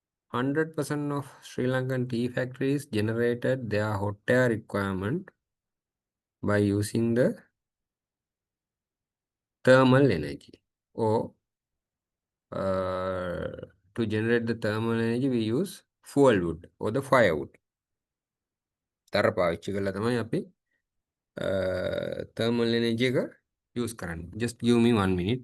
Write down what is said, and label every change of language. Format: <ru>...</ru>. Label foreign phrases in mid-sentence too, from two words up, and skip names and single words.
<en>100% of Sri Lankan tea factories generated their hot air requirement by using the thermal energy. Or to generate the thermal energy, we use fuel wood or the firewood.</en> <si>තර පාවිච්චි කරලා තමයි අපි</si> <en>thermal energy</en> <si>එක use කරන්නේ.</si> <en>Just give me 1 minute.</en>